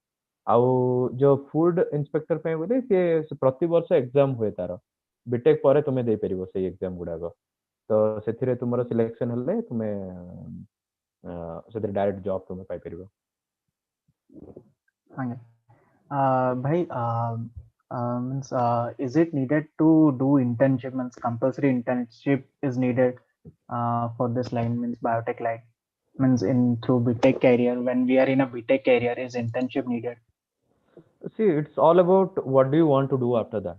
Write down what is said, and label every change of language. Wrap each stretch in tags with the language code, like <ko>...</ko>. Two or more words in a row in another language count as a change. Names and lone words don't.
<or>ଆଉ ଯୋଉ</or> <en>food inspector</en> <or>ପାଇଁ ବୋଧେ ସିଏ ପ୍ରତିବର୍ଷ ଏକ୍ସାମ ହୁଏ ତାର, ବିଟେକ୍ ପରେ ତୁମେ ଦେଇପାରିବ ସେଇ ଏକ୍ସାମ ଗୁଡାକ। ତ ସେଥିରେ ତୁମର ସିଲେକ୍ସନ ହେଲେ ତୁମେ ସେଥିରେ ଡାଇରେକ୍ଟ ଜବ୍ ତୁମେ ପାଇପାରିବ। ଆଜ୍ଞା ଭାଇ</or> <en>means is it needed to do internship, means compulsory internship is needed for this line, means biotech line, means in through BTech career, when we are in a BTech career, is internship needed? See, it's all about what do you want to do after that.</en>